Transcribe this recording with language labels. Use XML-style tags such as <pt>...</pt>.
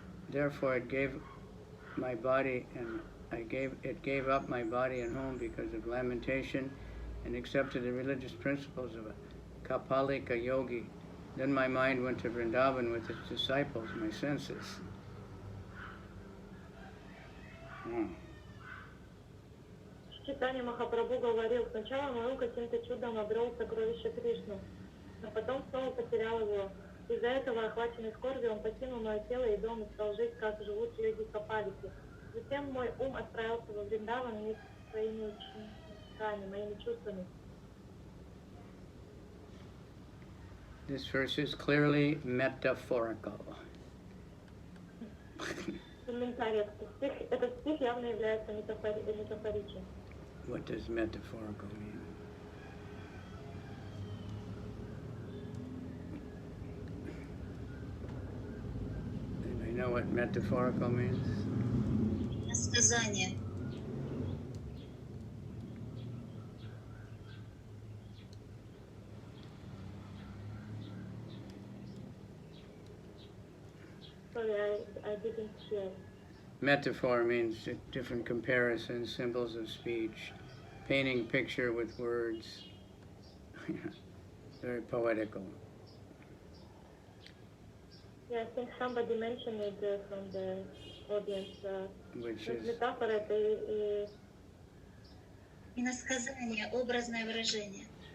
<en>Therefore it gave my body and it gave up my body and home because of lamentation and accepted the religious principles of a Kapalika yogi. Then my mind went to Vrindavan with its disciples, my senses.</en> <ru>Чайтанья Махапрабху говорил, сначала мой ум каким-то чудом обрел сокровище Кришну, но потом снова потерял его. Из-за этого, охваченный скорбью, он покинул мое тело и дом и стал жить, как живут йоги Капалики. Затем мой ум отправился во Вриндаван вместе со своими учениками, моими чувствами.</ru> <en>This verse is clearly metaphorical.</en> <ru>Комментарий. Этот стих явно является метафоричным.</ru> <en>What does metaphorical mean? what metaphorical means?</en> <ru>Сказание.</ru> <en>Sorry, I didn't hear. Metaphor means different comparisons, symbols of speech, painting picture with words. Very poetical. Yeah, I think somebody mentioned it from the audience. Which is</en> <ru>Метафора это Иносказание, образное выражение.</ru>